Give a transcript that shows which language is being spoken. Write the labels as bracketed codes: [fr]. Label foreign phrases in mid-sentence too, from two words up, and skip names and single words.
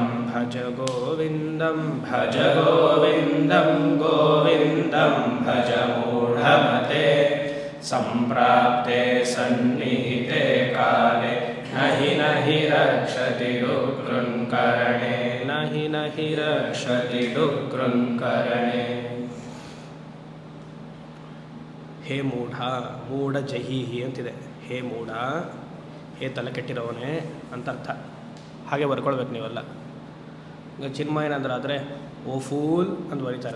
[sa] ಭಜ ಗೋವಿಂದಂ ಭಜ ಗೋವಿಂದಂ ಗೋವಿಂದಂ ಭಜ ಮೂಢಮತೆ ಸಂಪ್ರಾಪ್ತೆ ಸನ್ನಿಹಿತೆ ಕಾಲೆ ನಹಿ ನಹಿ ರಕ್ಷತಿ ಡುಕೃಂಕರಣೆ. ನಹಿ ನಹಿ ರಕ್ಷತಿ ಡುಕೃಂಕರಣೆ. ಹೇ ಮೂಢ, ಮೂಢ ಜಹೀಹಿ ಅಂತಿದೆ. ಹೇ ಮೂಢ, [kn] ಹೇ ತಲೆ ಕೆಟ್ಟಿರೋವನೇ ಅಂತ ಅರ್ಥ. ಹಾಗೆ ಬರ್ಕೊಳ್ಬೇಕು ನೀವೆಲ್ಲ. ಈಗ ಚಿನ್ಮಯನಂದ್ರೆ ಆದರೆ [en] O fool [kn] ಅಂತ ಬರೀತಾರೆ.